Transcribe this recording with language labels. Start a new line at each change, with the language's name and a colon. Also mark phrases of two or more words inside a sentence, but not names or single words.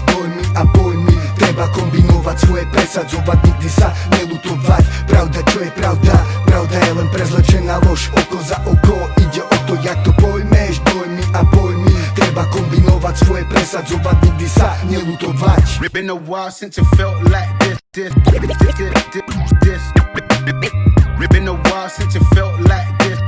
Slovak: Dojmy a pojmy treba kombinovať, svoje presadzovať, nikdy sa nelutovať. Pravda, čo je pravda? Pravda je len prezlečená lož. Oko za oko, ide o to, jak to pojmeš. Dojmy a pojmy treba kombinovať, svoje presadzovať, nikdy sa nelutovať.
English: Been a while since it felt like this. Been a while since it felt like this.